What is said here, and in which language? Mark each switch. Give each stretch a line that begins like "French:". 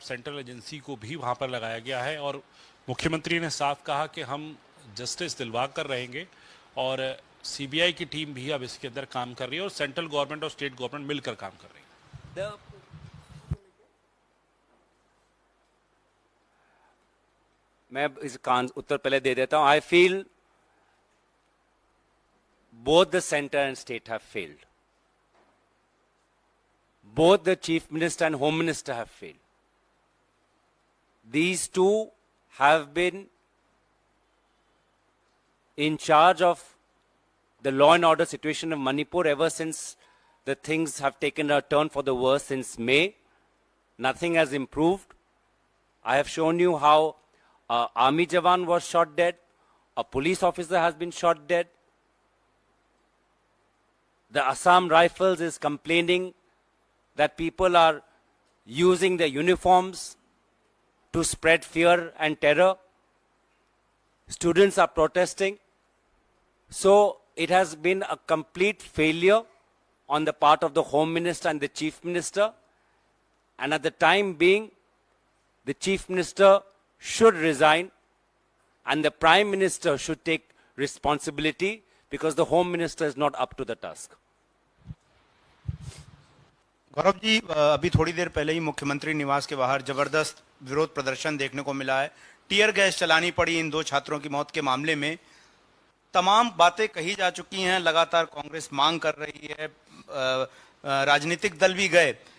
Hindi: Central agency को भी वहां पर लगाया गया है और मुख्यमंत्री ने साफ कहा कि हम जस्टिस दिलवा कर रहेंगे और सीबीआई की टीम भी अब इसके अंदर काम कर रही है और सेंट्रल गवर्नमेंट और स्टेट गवर्नमेंट मिलकर काम कर रही है। मैं इसका उत्तर पहले दे देता हूं। I feel both the centre and state have failed.
English: Both the Chief Minister and Home Minister have failed. These two have been in charge of the law and order situation of Manipur ever since the things have taken a turn for the worse since May. Nothing has improved. I have shown you how an army jawan was shot dead. A police officer has been shot dead. The Assam Rifles is complaining that people are using their uniforms to spread fear and terror. Students are protesting. So it has been a complete failure on the part of the Home Minister and the Chief Minister. And at the time being, the Chief Minister should resign and the Prime Minister should take responsibility because the Home Minister is not up to the task.
Hindi: Gaurav ji, अभी थोड़ी देर पहले ही मुख्यमंत्री निवास के बाहर जबरदस्त विरोध प्रदर्शन देखने को मिला है। टीयर गैस चलानी पड़ी इन 2 छात्रों की मौत के मामले में। तमाम बातें कही जा चुकी हैं, लगातार कांग्रेस मांग कर रही है, राजनीतिक दल भी गए।